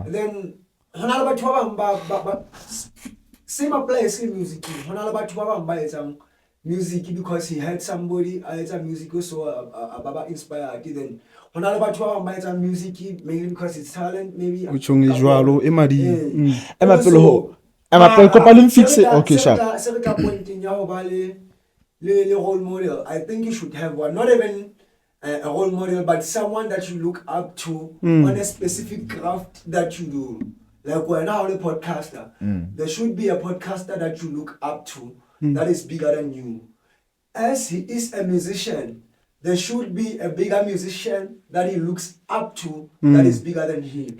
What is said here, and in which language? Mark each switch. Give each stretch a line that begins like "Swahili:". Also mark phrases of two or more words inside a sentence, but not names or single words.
English: Then same applies in music. Music because he had somebody music also inspired. Then music mainly because it's talent, maybe. which one is Joalo, Emadi. Okay, sharp. Le role model. I think you should have one, not even a role model, but someone that you look up to on a specific craft that you do. Like we're now a podcaster. There should be a podcaster that you look up to that is bigger than you. As he is a musician, there should be a bigger musician that he looks up to that is bigger than him.